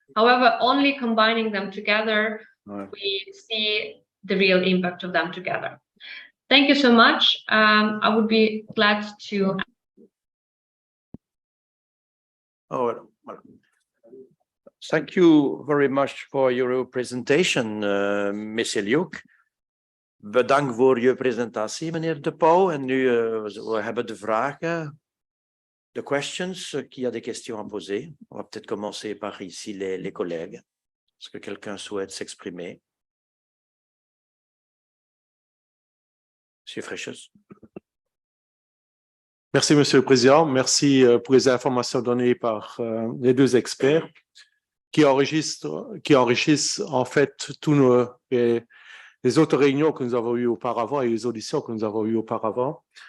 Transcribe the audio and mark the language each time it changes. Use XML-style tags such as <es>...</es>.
<en>However, only combining them together, we see the real impact of them together. Thank you so much. I would be glad to. Thank you very much for your presentation, Ms. Eliuk.</en> <nl>Bedankt voor je presentatie, meneer De Pauw. En nu, we hebben de vragen, de questions.</nl> <fr>Qui a des questions à poser? On va peut-être commencer par ici les collègues. Est-ce que quelqu'un souhaite s'exprimer? Monsieur Fréchus. Merci, Monsieur le Président. Merci pour les informations données par les deux experts qui enrichissent en fait tous les autres réunions que nous avons eues auparavant et les auditions que nous avons eues auparavant.</fr>